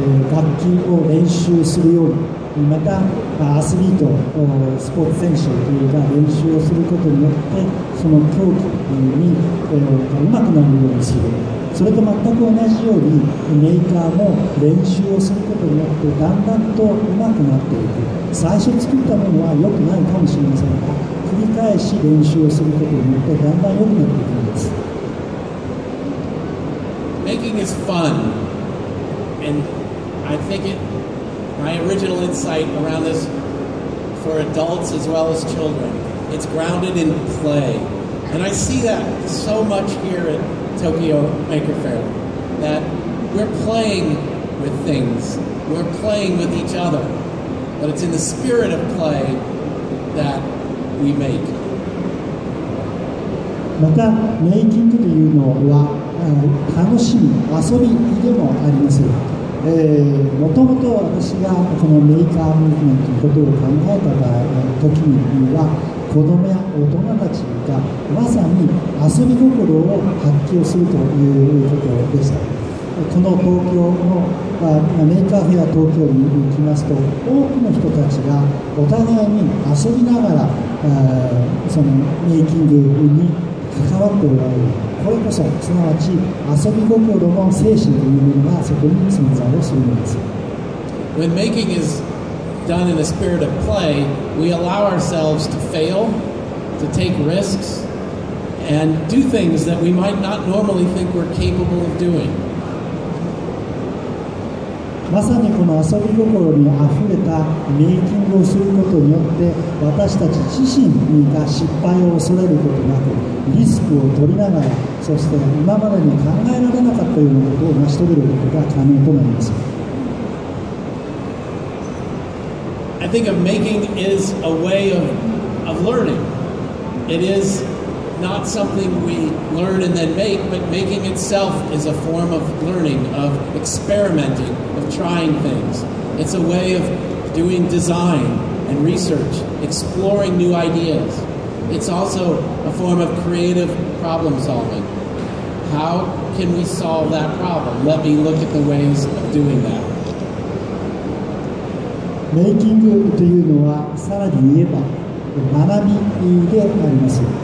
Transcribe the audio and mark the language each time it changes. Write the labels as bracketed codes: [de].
[ja] 楽器を練習するように、またアスリート、スポーツ選手が練習をすることによってその競技にうまくなるようにする。それと全く同じようにメーカーも練習をすることによってだんだんとうまくなっていく。最初作ったものは良くないかもしれませんが、繰り返し練習をすることによってだんだん良くなっていくんです。 [en] Making is fun, and I think my original insight around this for adults as well as children, it's grounded in play. And I see that so much here at Tokyo Maker Faire, that we're playing with things, we're playing with each other, but it's in the spirit of play that we make. [ja] またメイキングというのは楽しみ、遊びでもあります。もともと私がこのメーカームーブメントのことを考えた時には、子供や大人たちがまさに遊び心を発揮をするということでした。この東京のメーカーフェア東京に行きますと、多くの人たちがお互いに遊びながらそのメイキングに関わっておられる。これこそすなわち遊び心の精神というものがそこに存在をするのです。 [en] When making is done in a spirit of play, we allow ourselves to fail, to take risks, and do things that we might not normally think we're capable of doing. [ja] まさにこの遊び心にあふれたメイキングをすることによって私たち自身が失敗を恐れることなくリスクを取りながら、そして今までに考えられなかったようなことを成し遂げることが可能となります。 [en] I think of making is a way of learning. It is not something we learn and then make, but making itself is a form of learning, of experimenting, of trying things. It's a way of doing design and research, exploring new ideas. It's also a form of creative problem solving. How can we solve that problem? Let me look at the ways of doing that. [ja] メイキングというのはさらに言えば学びであります。